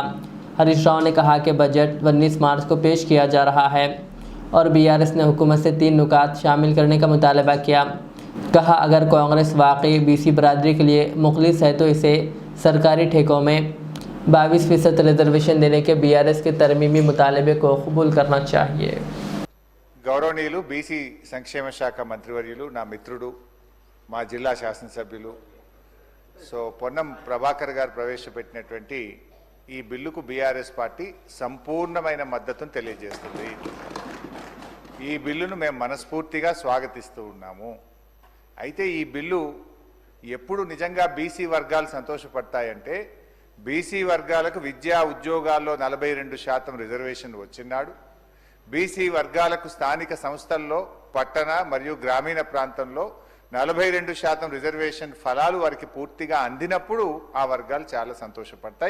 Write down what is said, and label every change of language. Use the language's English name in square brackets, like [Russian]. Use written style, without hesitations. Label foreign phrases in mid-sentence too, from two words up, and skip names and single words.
[Urdu] ہریش راؤ نے کہا کہ بجٹ 19 مارچ کو پیش کیا جا رہا ہے اور بی آر ایس نے حکومت سے 3 نکات شامل کرنے کا مطالبہ کیا. کہا اگر کانگریس واقعی بی سی برادری کے لیے مخلص ہے تو اسے سرکاری ٹھیکوں میں 22% ریزرویشن دینے کے بی آر ایس کے ترمیمی مطالبے کو قبول کرنا چاہیے. [Telugu] గౌరవనీయులు బీసీ సంక్షేమ శాఖ మంత్రివర్యులు నా మిత్రుడు మా జిల్లా శాసనసభ్యులు పొన్నం ప్రభాకర్ గారు ప్రవేశపెట్టినటువంటి ఈ బిల్లుకు బీఆర్ఎస్ పార్టీ సంపూర్ణమైన మద్దతును తెలియజేస్తుంది। ఈ బిల్లును మేము మనస్ఫూర్తిగా స్వాగతిస్తూ ఉన్నాము। అయితే ఈ బిల్లు ఎప్పుడు నిజంగా బీసీ వర్గాలు సంతోషపడతాయంటే బీసీ వర్గాలకు విద్యా ఉద్యోగాల్లో 42% రిజర్వేషన్ వచ్చినాడు, బీసీ వర్గాలకు స్థానిక సంస్థల్లో పట్టణ మరియు గ్రామీణ ప్రాంతంలో 42% రిజర్వేషన్ ఫలాలు వారికి పూర్తిగా అందినప్పుడు ఆ వర్గాలు చాలా సంతోషపడతాయి।